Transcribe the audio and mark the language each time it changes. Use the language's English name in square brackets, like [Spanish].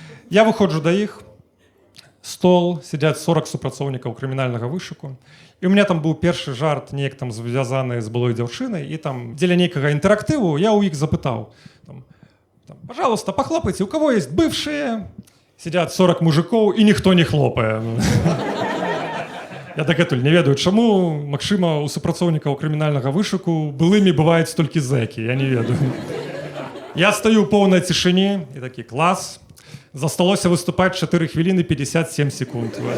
[Belarusian] Я выходжу да іх, стол, сядзяць 40 супрацоўнікаў крымінальнага вышуку, і у меня там быў першы жарт, неяк там звязаны з былой дзяўчынай, і там дзеля нейкага інтэрактыву я ў іх запытаў, там, [Russian] пожалуйста, похлопайте, у кого есть бывшие? Сидят 40 мужиков, и никто не хлопае. [Belarusian] Я дагэтуль не ведаю, чаму, магчыма, у супрацоўнікаў крымінальнага вышуку былымі бываюць толькі зэкі, я не ведаю. Я стаю ў поўнай цішыні, і такі клас. Засталося выступаць 4 хвіліны 57 секунд.